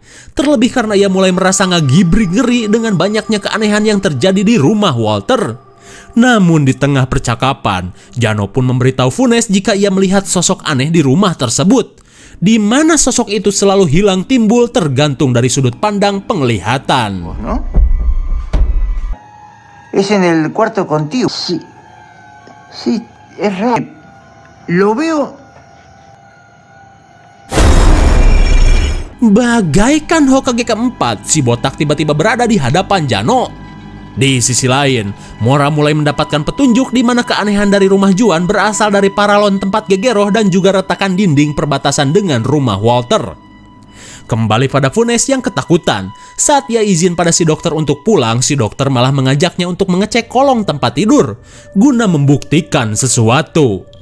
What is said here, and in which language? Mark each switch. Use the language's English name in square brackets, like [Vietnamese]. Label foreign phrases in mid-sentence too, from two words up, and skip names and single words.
[Indonesian] Terlebih karena ia mulai merasa ngagibri ngeri dengan banyaknya keanehan yang terjadi di rumah Walter. Namun di tengah percakapan, Jano pun memberitahu Funes jika ia melihat sosok aneh di rumah tersebut, di mana sosok itu selalu hilang timbul tergantung dari sudut pandang penglihatan. [Spanish] ¿No? Es en el cuarto contigo. Sí. Sí, es raro. Lo veo. [Indonesian] Bagaikan Hokage keempat, si botak tiba-tiba berada di hadapan Jano. Di sisi lain, Mora mulai mendapatkan petunjuk di mana keanehan dari rumah Juan berasal dari paralon tempat Gegero dan juga retakan dinding perbatasan dengan rumah Walter. Kembali pada Funes yang ketakutan. Saat ia izin pada si dokter untuk pulang, si dokter malah mengajaknya untuk mengecek kolong tempat tidur guna membuktikan sesuatu.